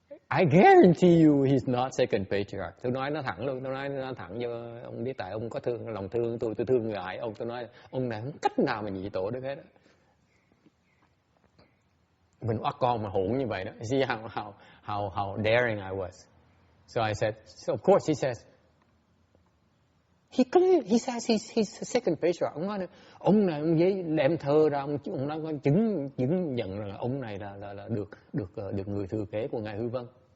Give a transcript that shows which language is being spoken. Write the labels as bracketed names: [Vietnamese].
[English] I guarantee you he's not second patriarch. [Vietnamese] Tôi nói nó thẳng luôn, tôi nói nó thẳng cho ông biết, tại ông có lòng thương tôi thương người ai ông. Tôi nói ông này không cách nào mà nhị tổ được hết. Mình bắt con mà hỗn như vậy đó. [English] See how daring I was. So I said, so of course he says, He says he's the second patriarch. [Vietnamese] Ông nói ông này ông giấy đem thơ ra, ông nói có chứng nhận rằng ông này là được người thừa kế của ngài Hư Vân.